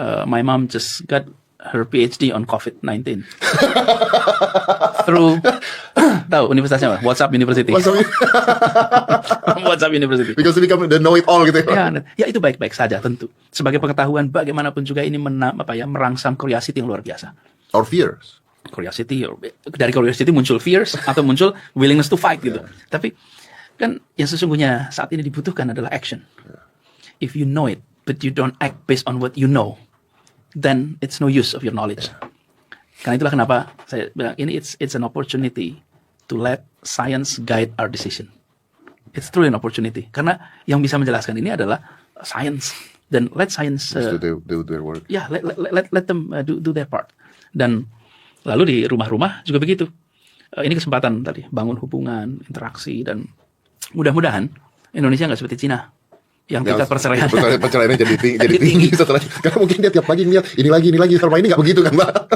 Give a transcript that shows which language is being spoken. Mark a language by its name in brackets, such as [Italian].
[English] My mom just got her PhD on COVID-19 through [Indonesian] tahu universitasnya apa? [English] WhatsApp University. WhatsApp University. Because they become the know it all [Indonesian] gitu ya. Ya itu baik-baik saja tentu. Sebagai pengetahuan bagaimanapun juga ini merangsang curiosity yang luar biasa. [English] Or fears. [Indonesian] Curiosity, dari curiosity muncul fears atau muncul [English] willingness to fight [Indonesian] gitu. Tapi kan yang sesungguhnya saat ini dibutuhkan adalah action. [English] If you know it but you don't act based on what you know, then it's no use of your knowledge. [Indonesian] Karena itulah kenapa saya bilang ini [English] it's an opportunity to let science guide our decision. It's truly an opportunity. [Indonesian] Karena yang bisa menjelaskan ini adalah science, dan [English] let science do their work. Ya, let them do their part. [Indonesian] Dan lalu di rumah-rumah juga begitu. Ini kesempatan tadi bangun hubungan, interaksi, dan mudah-mudahan Indonesia nggak seperti Cina yang tingkat perceraiannya jadi tinggi setelah, karena mungkin dia tiap pagi ngeliat ini lagi selama ini nggak begitu kan Mbak.